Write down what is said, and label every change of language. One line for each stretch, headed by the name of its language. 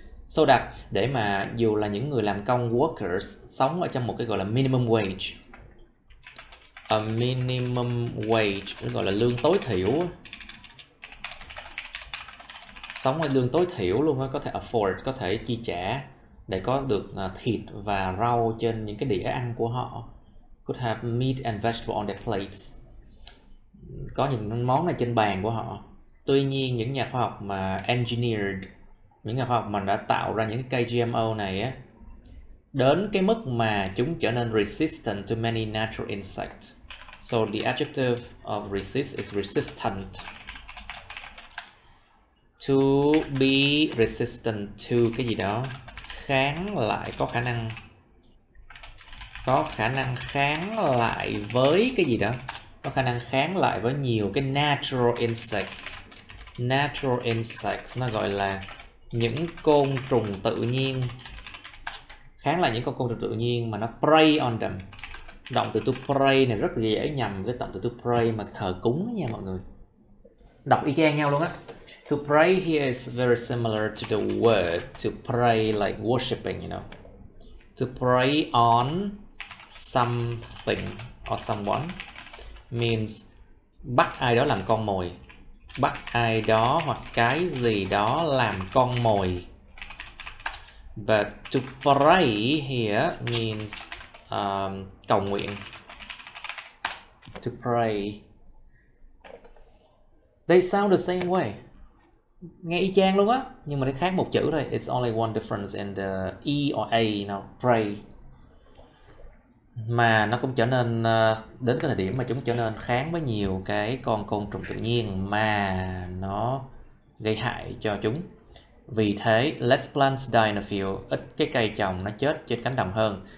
Vietnamese: So that để mà dù là những người làm công workers sống ở trong một cái gọi là minimum wage, a minimum wage gọi là lương tối thiểu, sống ở lương tối thiểu luôn á, có thể afford, có thể chi trả để có được thịt và rau trên những cái đĩa ăn của họ.
English: Could have meat and vegetable on their plates.
Vietnamese: Có những món này trên bàn của họ. Tuy nhiên những nhà khoa học mà engineered, những nhà khoa học mà đã tạo ra những cái cây GMO này á, đến cái mức mà chúng trở nên
English: resistant to many natural insects. So the adjective of resist is resistant. To be resistant to
Vietnamese: cái gì đó, kháng lại, có khả năng kháng lại với cái gì đó, có khả năng kháng lại với nhiều cái
English: natural insects.
Vietnamese: Natural insects nó gọi là những côn trùng tự nhiên, kháng lại những con côn trùng tự nhiên mà nó
English: prey on them.
Vietnamese: Động từ to prey này rất là dễ nhầm với động từ to pray mà thờ cúng nha mọi người. Đọc y chang nhau luôn á.
English: To pray here is very similar to the word to pray, like worshipping, you know. To pray on something or someone means
Vietnamese: bắt ai đó làm con mồi. Bắt ai đó hoặc cái gì đó làm con mồi.
English: But to pray here means
Vietnamese: cầu nguyện.
English: To pray. They sound the same way.
Vietnamese: Nghe y chang luôn á, nhưng mà nó khác một chữ thôi.
English: It's only one difference in the E or A, you know, pray.
Vietnamese: Mà nó cũng trở nên đến cái thời điểm mà chúng trở nên kháng với nhiều cái con côn trùng tự nhiên mà nó gây hại cho chúng. Vì thế,
English: less plants die in a field,
Vietnamese: ít cái cây trồng nó chết trên cánh đồng hơn.